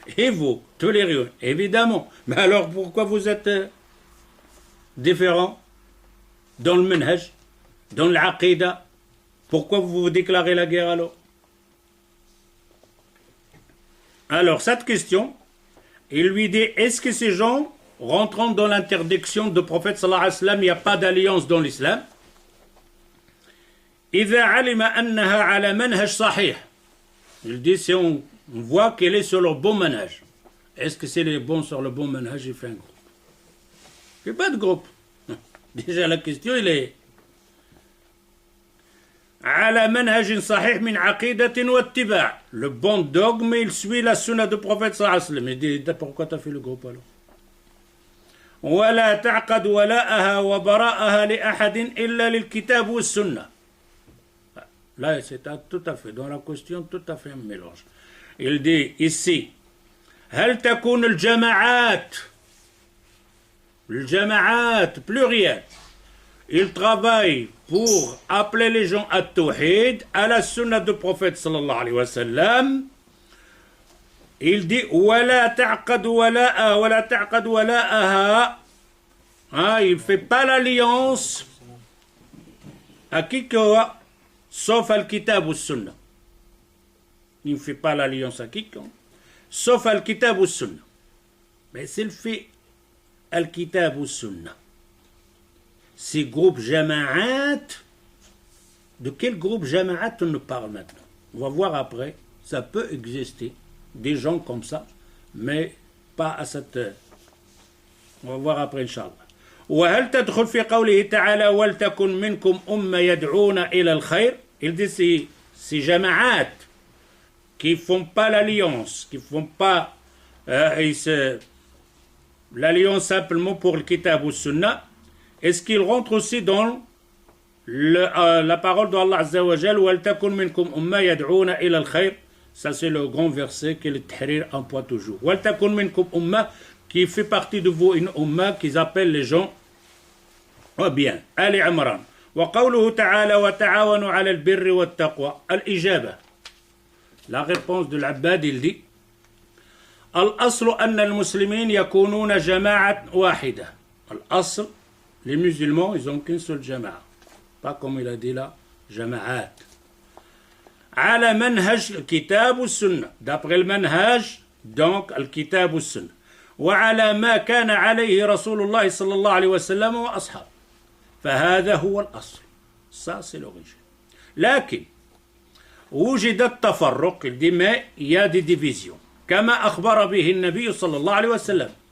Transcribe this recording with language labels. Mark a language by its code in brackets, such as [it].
[fr] Et vous, tolérez? Évidemment. Mais alors pourquoi vous êtes différents dans le manhaj, dans l'aqidah? Pourquoi vous vous déclarez la guerre alors? Alors, cette question, il lui dit, est-ce que ces gens rentrant dans l'interdiction du prophète sallallahu alayhi wa sallam, il n'y a pas d'alliance dans l'islam? [ar] إذا علم أنها على منهج صحيح. [fr] Il dit, si on voit qu'elle est sur le bon manhaj. Est-ce que c'est les bons sur le bon manhaj? Il fait un groupe. Il n'y a pas de groupe. Déjà, la question, il est [ar] على منهج صحيح من عقيدة واتباع. [fr] Le bon dogme, il suit la sunna du prophète sallallahu alayhi wa sallam. Il dit, pourquoi tu as fait le groupe alors? [ar] ولا تعقد ولاءها وبراءها لأحد إلا للكتاب والسنة. [fr] Là, c'est tout à fait, dans la question, tout à fait un mélange. Il dit ici, [ar] هل تكون الجماعات [fr] pluriel, il travaille pour appeler les gens à Tawhid, à la sunna du prophète sallallahu alayhi wa sallam. Il dit [ar] ولا تعقد ولاءها ولا تعقد ولاءها. [fr] Il ne fait pas l'alliance à quiconque sauf al-kitab ou sunna. Il ne fait pas l'alliance à quiconque sauf al-kitab ou sunna. Mais s'il fait al-kitab ou sunna, ces groupes jama'at, de quel groupe jama'at on nous parle maintenant? On va voir après, ça peut exister des gens comme ça, mais pas à cette... On va voir après, Inch'Allah. [ar] وهل تدخل في قوله تعالى ولتكن منكم أمة يدعون إلى الخير. [fr] Il dit ces jama'at qui font pas l'alliance, qui font pas l'alliance simplement pour le kitab ou sunna, est-ce qu'il rentre aussi dans la parole d'Allah Azza wa Jal [ar] وَلْتَكُنْ مِنْكُمْ أُمَّةٌ يَدْعُونَ إِلَى الْخَيْرِ. [fr] Ça c'est le grand verset que le Tahrir emploie toujours. [ar] وَلْتَكُنْ مِنْكُمْ أُمَّةٌ, [fr] qui fait partie de vous une umma qu'ils appellent les gens au bien. Ali Imran. [ar] وقوله تعالى وتعاونوا على البر والتقوى. الإجابة. [fr] La réponse de l'Abbad, il dit [ar] الأصل أن المسلمين يكونون جماعة واحدة. [fr] الأصل, les musulmans, ils n'ont qu'une seule jama'a. Pas comme il a dit là, jama'at. [ar] على منهج الكتاب والسنة. [fr] D'après le manhaj, donc, الكتاب والسنة. [ar] وعلى ما كان عليه رسول الله صلى الله عليه وسلم وأصحابه. فهذا هو الأصل. [fr] Ça, c'est l'origine. [ar] لكن وجد التفرق, [fr] il dit, mais il y a des divisions. [ar] كما أخبر به النبي صلى الله عليه وسلم.